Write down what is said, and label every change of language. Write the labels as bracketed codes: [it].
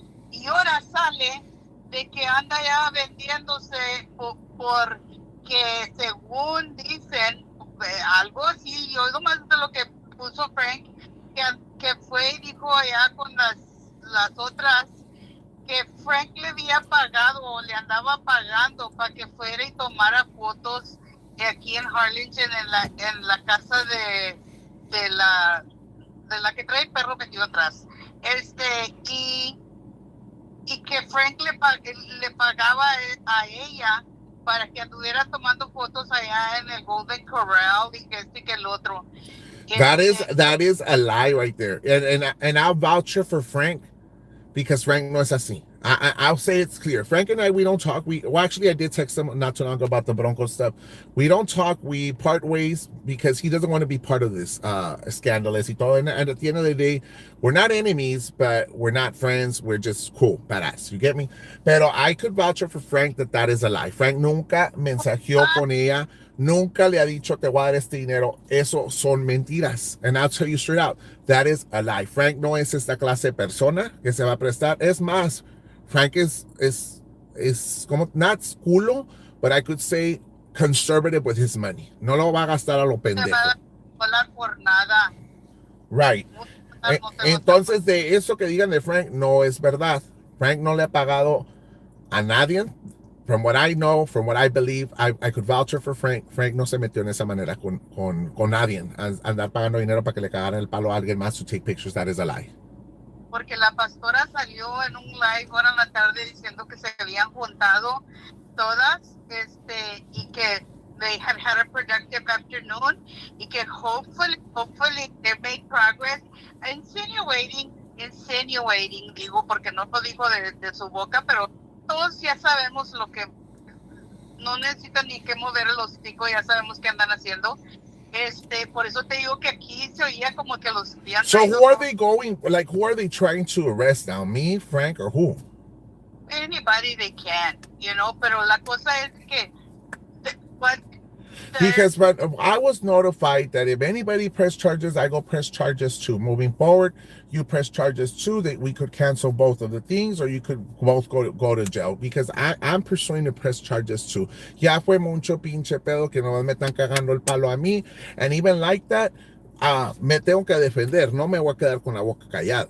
[es] Y ahora sale de que anda ya vendiéndose porque según dicen, algo así, yo oigo más de lo que puso Frank, que fue y dijo allá con las otras, que Frank le había pagado o le andaba pagando para que fuera y tomara fotos aquí en Harlingen en la casa de la que trae el perro metido atrás. Y que Frank le pagaba a ella para que anduviera tomando fotos allá en el Golden Corral y que el otro. [en] That is a lie right there. And I'll vouch for Frank because [es] Frank no es así. [en] I'll say it's clear. Frank and I, we don't talk. Actually, I did text him not too long ago about the Bronco stuff. We don't talk. We part ways because he doesn't want to be part of this scandalous [es] y todo. [en] And at the end of the day, we're not enemies, but we're not friends. We're just cool, badass. You get me? Pero I could vouch for Frank that is a lie. [es] Frank nunca mensajeó con ella. Nunca le ha dicho te voy a dar este dinero. Eso son mentiras. [en] And I'll tell you straight out, that is a lie. [es] Frank no es esta clase de persona que se va a prestar. Es más, [en] Frank is [es] como [en] not culo, but I could say conservative with his money. [es] No lo va a gastar a lo pendejo. Por nada. [en] Right. [es] Entonces, de eso que digan de Frank, no es verdad. Frank no le ha pagado a nadie. [en] From what I know, from what I believe, I could vouch for Frank. [es] Frank no se metió en esa manera con nadie. Andar pagando dinero para que le cagaran el palo a alguien más [en] to take pictures, that is a lie. [es] Porque la pastora salió en un live ahora en la tarde diciendo que se habían juntado todas, y que [en] they had a productive afternoon, [es] y que [en] hopefully they made progress, insinuating, [es] digo, porque no lo dijo de su boca, pero todos ya sabemos lo que, no necesitan ni que mover el hocico, ya sabemos qué andan haciendo. Por eso te digo que aquí se oía como que los días. [en] So who are they going, who are they trying to arrest now? Me, Frank, or who? Anybody they can. [es] pero la cosa es que what [en] Because but I was notified that if anybody press charges, I go press charges too. Moving forward, you press charges too, that we could cancel both of the things, or you could both go to jail. Because I'm pursuing to press charges too. [es] Ya fue mucho pinche pedo que no me están cagando el palo a mí. [en] And even like that, [es] me tengo que defender. No me voy a quedar con la boca callada.